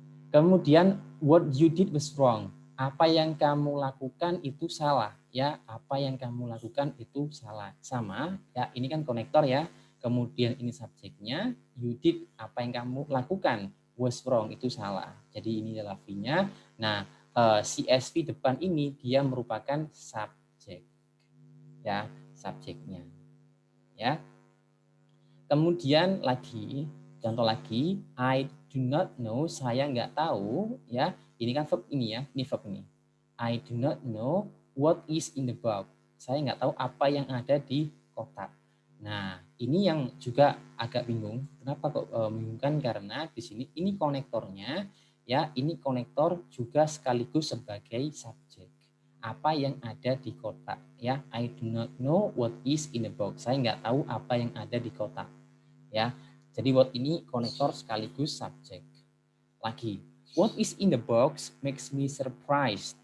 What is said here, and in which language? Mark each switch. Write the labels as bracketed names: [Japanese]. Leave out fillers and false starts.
[Indonesian] Kemudian [English] what you did was wrong. [Indonesian] Apa yang kamu lakukan itu salah, ya. Apa yang kamu lakukan itu salah. Sama, ya. Ini kan konektor ya. Kemudian ini subjeknya, [English] you did, [Indonesian] apa yang kamu lakukan, [English] was wrong, [Indonesian] itu salah. Jadi ini adalah V-nya. Nah, CSV depan ini dia merupakan subjek, ya, subjeknya, ya. Kemudian lagi, contoh lagi, [English] I do not know, [Indonesian] saya nggak tahu, ya. Ini kan verb ini ya, ini verb ini. [English] I do not know what is in the box. [Indonesian] Saya nggak tahu apa yang ada di kotak. Nah, ini yang juga agak bingung. Kenapa kok membingungkan? Karena di sini ini konektornya, ya. Ini konektor juga sekaligus sebagai subjek. Apa yang ada di kotak, ya. [English] I do not know what is in the box. [Indonesian] Saya nggak tahu apa yang ada di kotak, ya. Jadi what ini konektor sekaligus subjek. Lagi, [English] what is in the box makes me surprised.